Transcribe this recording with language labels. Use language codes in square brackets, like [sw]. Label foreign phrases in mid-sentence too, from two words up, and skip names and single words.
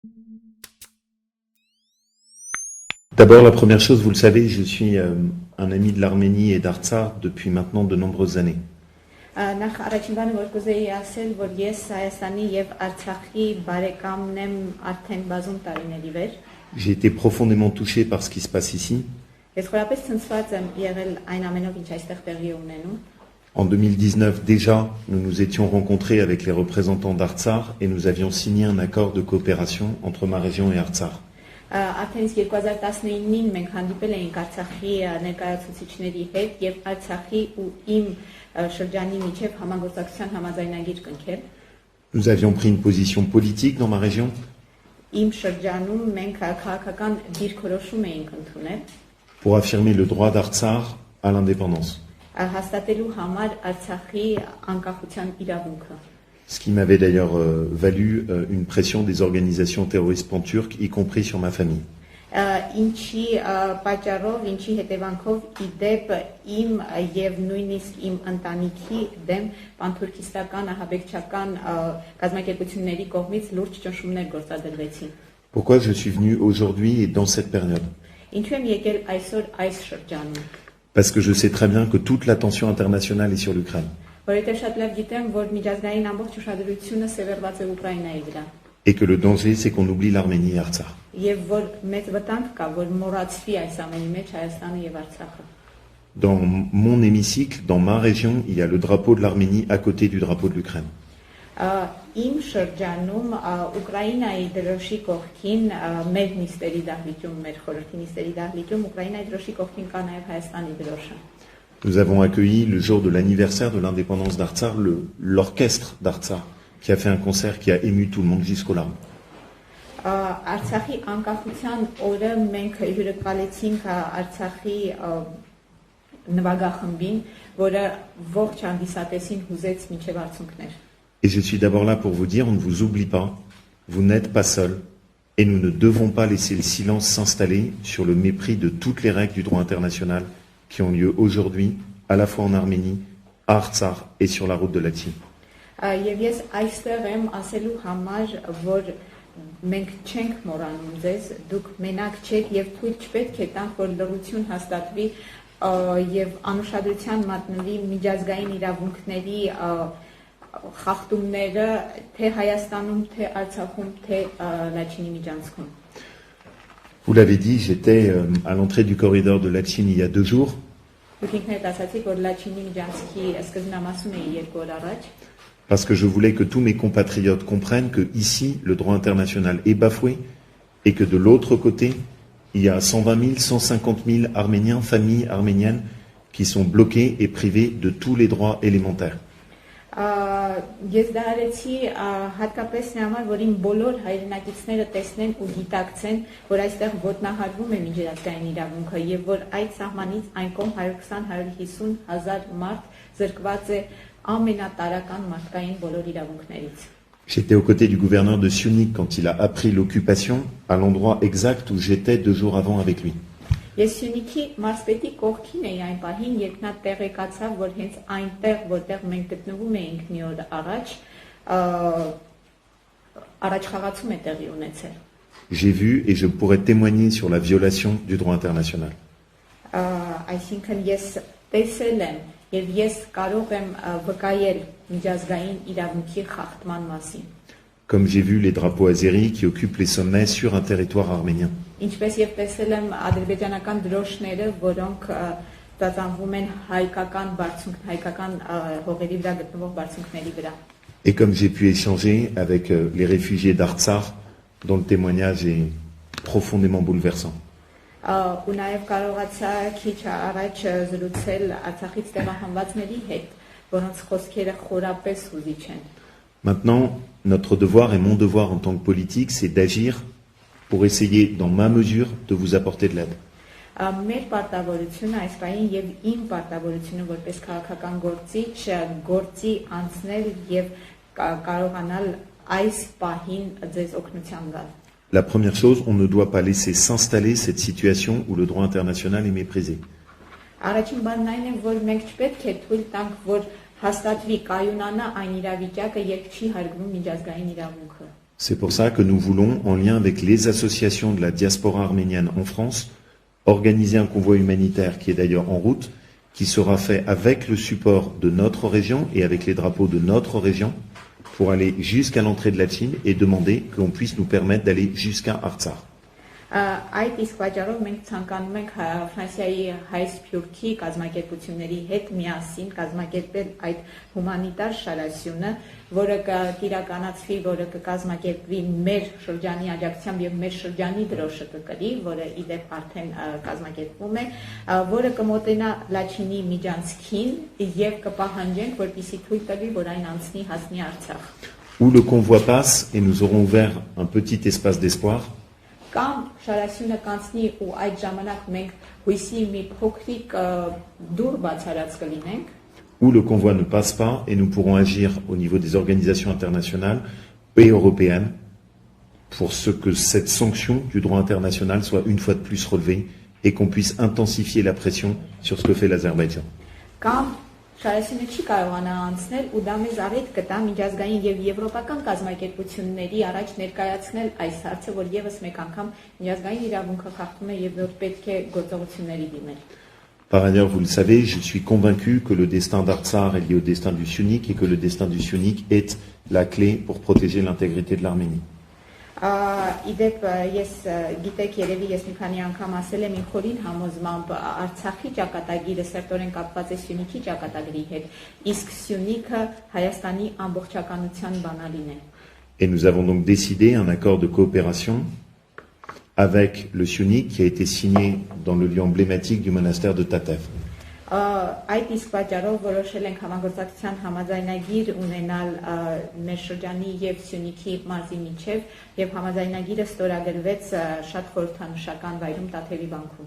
[fr] D'abord, la première chose, vous le savez, je suis un ami de l'Arménie et d'Artsakh depuis maintenant de nombreuses années. [hy] Նախ առաջին բանը որ կուզեի ասել, որ ես Հայաստանի եւ Արցախի բարեկամն եմ արդեն բազում տարիների վեր։ [fr] J'ai été profondément touché par ce qui se passe ici. [hy] Ես խորապես ցնցված եմ եղել այն ամենով, ինչ այստեղ տեղի ունենում։ [fr] En 2019, déjà, nous nous étions rencontrés avec les représentants d'Artsakh et nous avions signé un accord de coopération entre ma région et Artsakh. [hy] Արդեն իսկ 2019-ին մենք հանդիպել էինք Արցախի ներկայացուցիչների հետ եւ Արցախի ու իմ շրջանի միջև համագործակցության համաձայնագիր կնքել։ [fr] Nous avions pris une position politique dans ma région. [hy] Իմ շրջանում մենք քաղաքական դիրքորոշում էինք ընդունել [fr] pour affirmer le droit d'Artsakh à l'indépendance. [hy] հաստատելու համար Արցախի անկախության իրավունքը։ [fr] Ce qui m'avait d'ailleurs valu une pression des organisations terroristes pan-turques, y compris sur ma famille. [hy] Ինչի պատճառով, ինչի հետևանքով իդեպ իմ եւ նույնիսկ իմ ընտանիքի դեմ պանթուրքիստական ահաբեկչական կազմակերպությունների կողմից լուրջ ճնշումներ գործադրվեցին։ [fr] Pourquoi je suis venu aujourd'hui et dans cette période? [hy] Ինչու եմ եկել այսօր այս շրջանում։ [fr] Parce que je sais très bien que toute l'attention internationale est sur l'Ukraine. [hy] Որովհետեւ շատ լավ գիտեմ, որ միջազգային ամբողջ ուշադրությունը սևեռված է Ուկրաինայի վրա։ [fr] Et que le danger, c'est qu'on oublie l'Arménie et Artsakh. [hy] Եվ որ մեծ վտանգ կա, որ մոռացվի այս ամենի մեջ Հայաստանը եւ Արցախը։ [fr] Dans mon hémicycle, dans ma région, il y a le drapeau de l'Arménie à côté du drapeau de l'Ukraine. [hy] Իմ շրջանում Ուկրաինայի դրոշի կողքին մեր նիստերի դահլիճում, մեր խորհրդի նիստերի դահլիճում Ուկրաինայի դրոշի կողքին կա նաեւ Հայաստանի դրոշը։ [fr] Nous avons accueilli le jour de l'anniversaire de l'indépendance d'Artsakh l'orchestre d'Artsakh qui a fait un concert qui a ému tout le monde jusqu'aux larmes. [hy] Արցախի անկախության օրը մենք հյուրընկալեցինք Արցախի նվագախմբին, որը ողջ հանդիսատեսին հուզեց մինչև արցունքներ։ [fr] Et je suis d'abord là pour vous dire, on ne vous oublie pas, vous n'êtes pas seul, et nous ne devons pas laisser le silence s'installer sur le mépris de toutes les règles du droit international qui ont lieu aujourd'hui, à la fois en Arménie, à Artsakh et sur la route de Latine. [hy] Եվ ես այստեղ եմ ասելու համար, որ մենք չենք մոռանում ձեզ, դուք մենակ չեք եւ թույլ չպետք է տանք, որ լռություն հաստատվի եւ անուշադրության մատնվի միջազգային իրավունքների խախտումները թե Հայաստանում, թե Արցախում, թե Լաչինի միջանցքում։ [fr] Vous l'avez dit, j'étais à l'entrée du corridor de Latine il y a 2 jours. [hy] Դուք ինքներդ ասացիք, որ Լաչինի միջանցքի սկզբնամասում էի 2 օր առաջ։ [fr] Parce que je voulais que tous mes compatriotes comprennent que ici, le droit international est bafoué et que de l'autre côté, il y a 120 000, 150 000 Arméniens, familles arméniennes, qui sont bloqués et privés de tous les droits élémentaires. [hy] Ես դա արեցի հատկապես նամար, որ իմ բոլոր հայրենակիցները տեսնեն ու գիտակցեն, որ այստեղ ոտնահարվում է միջազգային իրավունքը եւ որ այդ սահմանից այն կողմ 120-150 հազար մարդ զրկված է ամենատարական մարդկային բոլոր իրավունքներից։ [fr] J'étais aux côtés du gouverneur de Syunik quand il a appris l'occupation, à l'endroit exact où j'étais 2 jours avant avec lui. [hy] Ես Սյունիքի մարզպետի կողքին էի այն պահին, երբ նա տեղեկացավ, որ հենց այնտեղ, որտեղ մենք գտնվում էինք մի օր առաջ, առաջխաղացում է տեղի ունեցել։ [fr] J'ai vu et je pourrais témoigner sur la violation du droit international. [hy] Այսինքն ես տեսել եմ եւ ես կարող եմ վկայել միջազգային իրավունքի խախտման մասին։ [fr] Comme j'ai vu les drapeaux azéris qui occupent les sommets sur un territoire arménien. [hy] Ինչպես եւ տեսել եմ ադրբեջանական դրոշները, որոնք ծածանվում են հայկական բարձունք, հայկական հողերի վրա գտնվող բարձունքների վրա։ [fr] Et comme j'ai pu échanger avec les réfugiés d'Artsakh, dont le témoignage est profondément bouleversant. [hy] Ու նաեւ կարողացա քիչ առաջ զրուցել Արցախից տեղահանվածների հետ, որոնց խոսքերը խորապես հուզիչ են։ [fr] Maintenant, notre devoir et mon devoir en tant que politique, c'est d'agir pour essayer, dans ma mesure, de vous apporter de l'aide. [hy] Մեր պարտավորությունը այս պահին եւ իմ պարտավորությունը որպես քաղաքական գործիչ գործի անցնել եւ կարողանալ այս պահին ձեզ օգնության գալ։ [fr] La première chose, on ne doit pas laisser s'installer cette situation où le droit international est méprisé. [hy] Առաջին բանն այն է, որ մենք չպետք է թույլ տանք, որ հաստատվի կայունանա այն իրավիճակը, երբ չի հարգվում միջազգային իրավունքը։ [fr] C'est pour ça que nous voulons, en lien avec les associations de la diaspora arménienne en France, organiser un convoi humanitaire qui est d'ailleurs en route, qui sera fait avec le support de notre région et avec les drapeaux de notre région pour aller jusqu'à l'entrée de la Chine et demander qu'on puisse nous permettre d'aller jusqu'à Artsakh. [hy] Այդ իսկ պատճառով մենք ցանկանում ենք Ֆրանսիայի հայ սփյուռքի կազմակերպությունների հետ միասին կազմակերպել այդ հումանիտար շարասյունը, որը կիրականացվի, որը կկազմակերպվի մեր շրջանի աջակցությամբ եւ մեր շրջանի դրոշը կկրի, որը իդեպ արդեն կազմակերպվում է, որը կմոտենա Լաչինի միջանցքին եւ կպահանջենք, որպեսզի թույլ տվի, որ այն անցնի հասնի Արցախ. [fr] Où le convoi passe et nous aurons ouvert un petit espace d'espoir. [hy] Կամ շարասյունը կանցնի ու այդ ժամանակ մենք հույսի մի փոքրիկ դուռ բացարած կլինենք. [fr] Où le convoi ne passe pas et nous pourrons agir au niveau des organisations internationales et européennes pour ce que cette sanction du droit international soit une fois de plus relevée et qu'on puisse intensifier la pression sur ce que fait l'Azerbaïdjan. [hy] Կամ շարասյունը չի կարողանա անցնել ու դա մեզ առիթ կտա միջազգային եւ եվրոպական կազմակերպությունների առաջ ներկայացնել այս հարցը, որ եւս մեկ անգամ միջազգային իրավունքը խախտում է եւ որ պետք է գործողությունների դիմել. [fr] Par ailleurs, vous le savez, je suis convaincu que le destin d'Artsakh est lié au destin du Syunik et que le destin du Syunik est la clé pour protéger l'intégrité de l'Arménie. [hy] Իդեպ ես գիտեք երևի ես մի քանի անգամ ասել եմ իմ խորին համոզմամբ Արցախի ճակատագիրը սերտորեն կապված է Սյունիքի ճակատագրի հետ, իսկ Սյունիքը Հայաստանի ամբողջականության բանալին է. [fr] Et nous avons donc décidé un accord de coopération avec le Syunik qui a été signé dans le lieu emblématique du monastère de Tatev. [hy] Այդ իսկ պատճառով որոշել ենք համագործակցության համաձայնագիր ունենալ մեր շրջանի եւ Սյունիքի մարզի միջև եւ համաձայնագիրը ստորագրվեց շատ խորհրդանշական վայրում Տաթևի բանկում.